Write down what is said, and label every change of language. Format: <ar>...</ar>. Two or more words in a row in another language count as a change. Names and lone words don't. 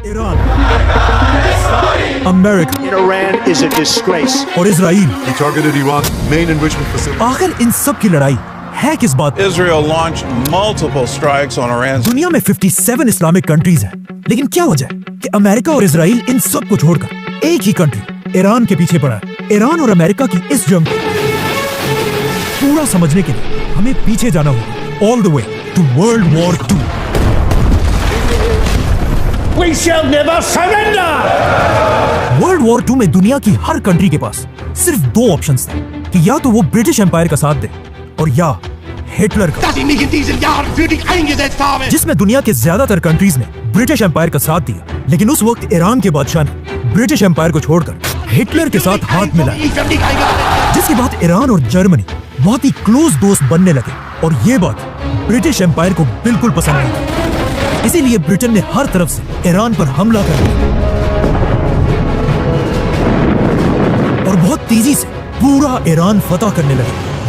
<hi>ईरान, अमेरिका,</hi> <en>Iran is a disgrace.</en> <hi>और इजराइल।</hi> <en>He targeted Iran's main enrichment facility.</en> <hi>आखिर इन सब की लड़ाई है किस बात पर?</hi> <en>Israel launched multiple strikes on Iran's</en> <hi>दुनिया में 57</hi> <en>Islamic countries</en> <hi>हैं, लेकिन क्या वजह है कि अमेरिका और इजराइल इन सब को छोड़कर एक ही कंट्री ईरान के पीछे पड़ा है? ईरान और अमेरिका की इस जंग को पूरा समझने के लिए हमें पीछे जाना होगा,</hi> <en>all the way to World War 2. We shall never surrender.</en> <hi>वर्ल्ड वॉर 2 में दुनिया की हर कंट्री के पास सिर्फ दो ऑप्शंस थे कि या तो वो</hi> <en>British Empire</en> <hi>का साथ दे और या हिटलर का,</hi> <de>Dass ich mich in diesen Jahren für dich eingesetzt habe.</de> <hi>जिसमें दुनिया के ज्यादातर कंट्रीज ने</hi> <en>British Empire</en> <hi>का साथ दिया, लेकिन उस वक्त ईरान के बादशाह ने</hi> <en>British Empire</en> <hi>को छोड़कर हिटलर के साथ हाथ मिलाया,</hi> <de>Ich für dich eingesetzt.</de> <hi>जिसके बाद ईरान और जर्मनी बहुत ही क्लोज दोस्त बनने लगे और ये बात</hi> <en>British Empire</en> <hi>को बिल्कुल पसंद नहीं थी। इसीलिए ब्रिटेन ने हर तरफ से ईरान पर हमला कर दिया और बहुत तेजी से पूरा ईरान फतह करने लगे।</hi>